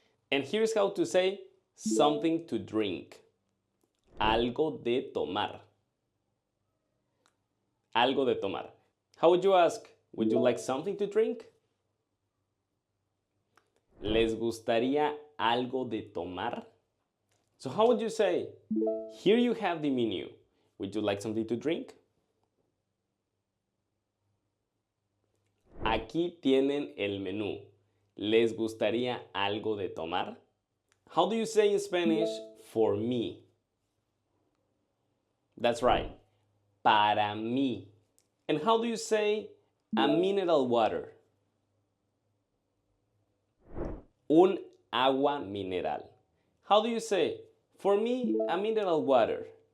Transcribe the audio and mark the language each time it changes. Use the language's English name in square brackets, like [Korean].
[English] And here's how to say something to drink. [Spanish] Algo de tomar. Algo de tomar. [English] How would you ask? Would you like something to drink? [Spanish] ¿Les gustaría algo de tomar? [English] So how would you say? Here you have the menu. Would you like something to drink? [Spanish] Aquí tienen el menú. ¿Les gustaría algo de tomar? [English] How do you say in Spanish, for me? That's right, [Spanish] para mí. [English] And how do you say a mineral water? [Spanish] Un agua mineral. [English] How do you say, for me, a mineral water?